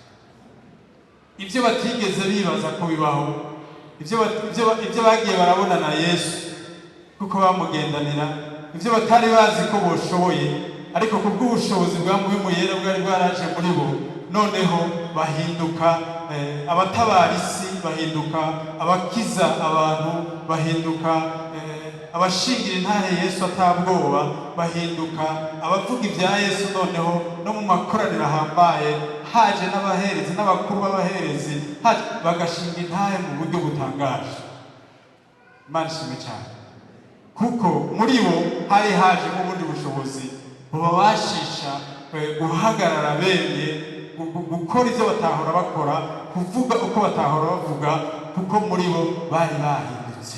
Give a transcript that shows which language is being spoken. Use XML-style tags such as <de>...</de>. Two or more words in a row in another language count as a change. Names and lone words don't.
<rn>Ibyo batigeze bibaza ko bibaho, ibyo bagiye barabona na Yesu kuko bamugendanira, ibyo batari bazi ko boshoboye, ariko kubw'ubushobozi bwa Mpwemu Yera bwari bwaraje muri bo, noneho bahinduka abatabara isi, bahinduka abakiza abantu, bahinduka abashingira intahe Yesu atabwoba, bahinduka abavuga ibya Yesu. Noneho no mu makoraniro ahambaye haje n'abaherezi n'abakuru b'abaherezi bagashinga intahe mu buryo butangaje. Imana ishimwe cyane, kuko muri bo hari haje ubundi bushobozi bubabashisha guhagarara bemye, gukora ibyo batahora bakora, kuvuga uko batahora bavuga, kuko muri bo bari bahindutse.</rn>